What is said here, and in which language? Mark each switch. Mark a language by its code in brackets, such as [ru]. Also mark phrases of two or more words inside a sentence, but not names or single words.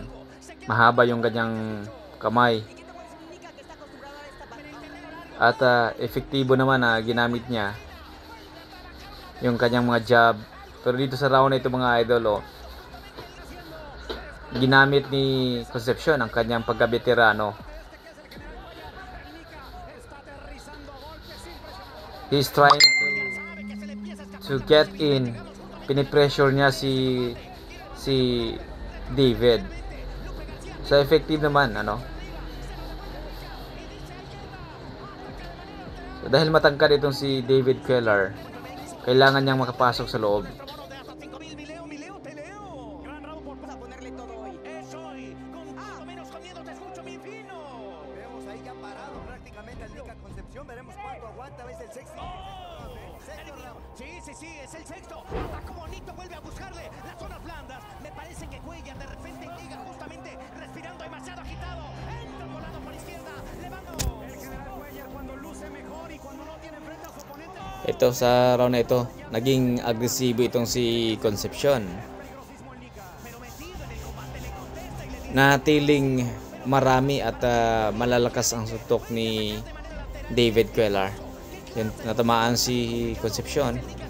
[tl] Mahaba yung kanyang kamay. At efektibo naman na ginamit niya yung kanyang mga jab. Pero dito sa round na ito mga idol, ginamit ni Concepcion ang kanyang pagkabeterano. [en] He's trying to get in. [tl] Pinipressure niya si David. [en] So effective [tl] naman, ano? So, dahil matangkad itong si David Cuellar, kailangan niyang makapasok sa loob. [es] Sí, es el sexto. Ataca bonito, vuelve a buscarle las zonas blandas. Me parece que Cuellar de repente llega justamente respirando demasiado agitado. Entra volando por izquierda, levanta. El general Cuellar cuando luce mejor y cuando no tiene frente a su oponente. [tl] Ito sa round na ito, naging agresibo itong si Concepcion. Natiling marami at malalakas ang suntok ni David Cuellar. Yan, natamaan si Concepcion.